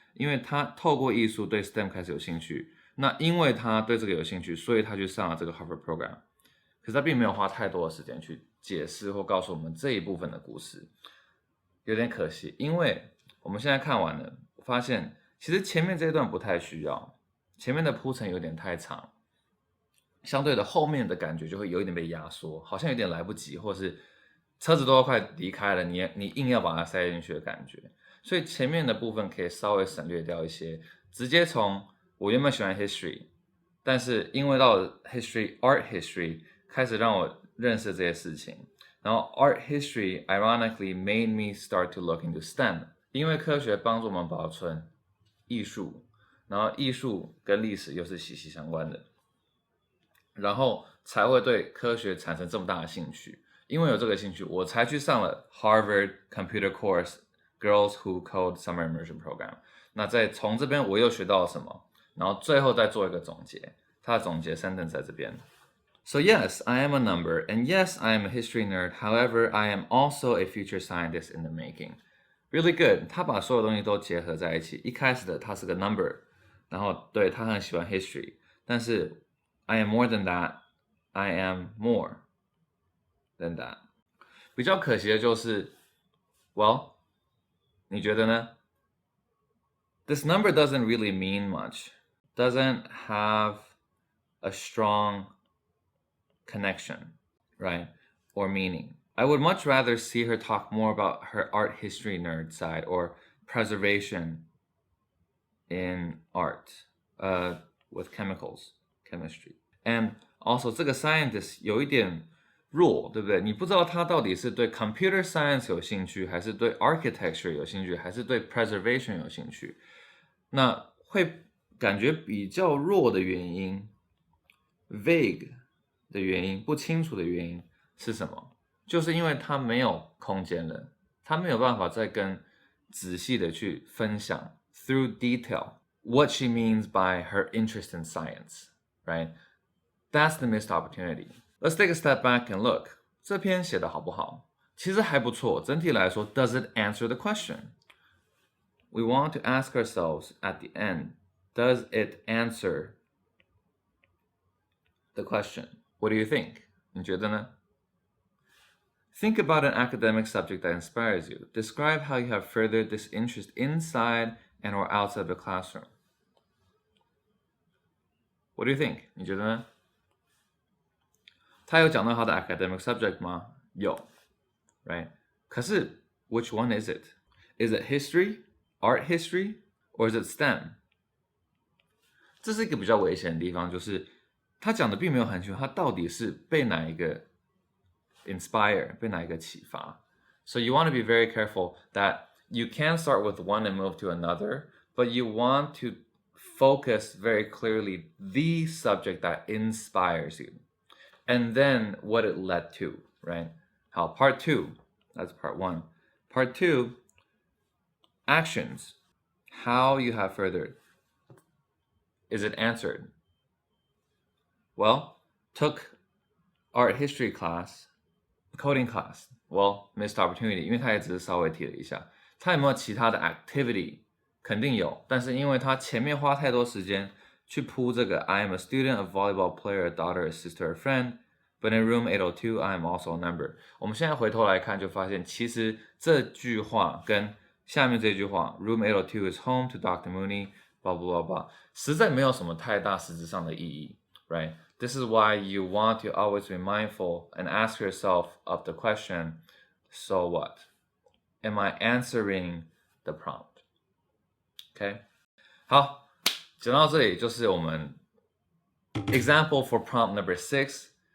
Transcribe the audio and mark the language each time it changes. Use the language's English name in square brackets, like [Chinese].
[Chinese] 因为他透过艺术对 STEM 开始有兴趣，那因为他对这个有兴趣，所以他去上了这个 Harvard program。可是他并没有花太多的时间去解释或告诉我们这一部分的故事，有点可惜。因为我们现在看完了，发现其实前面这一段不太需要，前面的铺陈有点太长，相对的后面的感觉就会有一点被压缩，好像有点来不及，或是车子都要快离开了，你硬要把它塞进去的感觉。所以前面的部分可以稍微省略掉一些，直接从我原本喜欢 history， 但是因为到了 [English] art history 开始让我认识这些事情，然后 art history ironically made me start to look into STEM， [Chinese] 因为科学帮助我们保存艺术，然后艺术跟历史又是息息相关的，然后才会对科学产生这么大的兴趣。因为有这个兴趣，我才去上了 Harvard Computer Course Girls Who Code Summer Immersion Program。那再从这边我又学到了什么？然后最后再做一个总结。他的总结 sentence 在这边。 [English] So yes, I am a number, and yes, I am a history nerd. However, I am also a future scientist in the making. Really good. [Chinese] 他把所有东西都结合在一起。一开始的他是个 number， 然后对他很喜欢 history， 但是 [English] I am more than that. I am more than that. [Chinese] 比较可惜的就是 [English] well, [Chinese] 你觉得呢？ [English] This number doesn't really mean much. Doesn't have a strong connection, right? Or meaning. I would much rather see her talk more about her art history nerd side or preservation in art, with chemistry. And also [Chinese] 这个 scientist 有一点弱，对不对？你不知道他到底是对 computer science 有兴趣，还是对 architecture 有兴趣，还是对 preservation 有兴趣。那会感觉比较弱的原因 vague 的原因，不清楚的原因是什么？就是因为他没有空间了，他没有办法再跟仔细的去分享 [English] through detail what she means by her interest in science, right? That's the missed opportunity. Let's take a step back and look. [Chinese] 这篇写的好不好？其实还不错，整体来说 [English] does it answer the question? We want to ask ourselves at the end, does it answer the question? What do you think? [Chinese] 你觉得呢？ [English] Think about an academic subject that inspires you. Describe how you have furthered this interest inside and or outside the classroom. What do you think? [Chinese] 你觉得呢？他有讲到他的 academic subject 吗？有 ， [English] right？ [Chinese] 可是 [English] which one is it? Is it history, art history, or is it STEM? [Chinese] 这是一个比较危险的地方，就是他讲的并没有很清楚，他到底是被哪一个 inspire， 被哪一个启发。 [English] So you want to be very careful that you can start with one and move to another, but you want to focus very clearly the subject that inspires you, and then what it led to, right? [Chinese] 好 [English] part 2, that's part 1. Part 2, actions, how you have furthered. Is it answered? Well, took art history class, coding class. Well, missed opportunity, [Chinese] 因为他也只是稍微提了一下。他有没有其他的 activity？肯定有，但是因为他前面花太多时间去铺这个 [English] I am a student, a volleyball player, a daughter, a sister, a friend, but in room 802, I am also a member. [Chinese] 我们现在回头来看，就发现其实这句话跟下面这句话 [English] room 802 is home to Dr. [Chinese] Mooney, blah, blah, blah, blah, 实在没有什么太大实质上的意义 [English] right? This is why you want to always be mindful and ask yourself of the question, so what? Am I answering the prompt? Okay? [Chinese] 好，讲到这里就是我们 [English] example for prompt number 6.